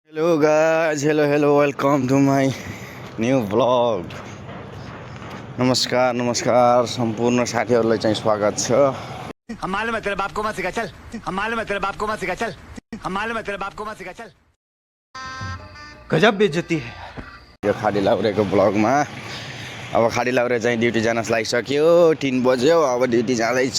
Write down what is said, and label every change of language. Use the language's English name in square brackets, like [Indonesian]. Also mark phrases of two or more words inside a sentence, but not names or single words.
[English] Hello guys, hello, welcome to my new vlog. [Nepali] नमस्कार सम्पूर्ण साथीहरूलाई चाहिँ स्वागत छ। [Hindi] हम मालूम है तेरे बाप को मत सिखा चल, हम मालूम है तेरे बाप को मत सिखा चल, हम मालूम है तेरे बाप को मत सिखा चल। [Nepali] गजब बेइज्जती है यो खाडी लाउरेको ब्लगमा। अब खाडी लाउरे चाहिँ ड्युटी जान लागिसक्यो, 3 बज्यो, अब ड्युटी जाँदैछ।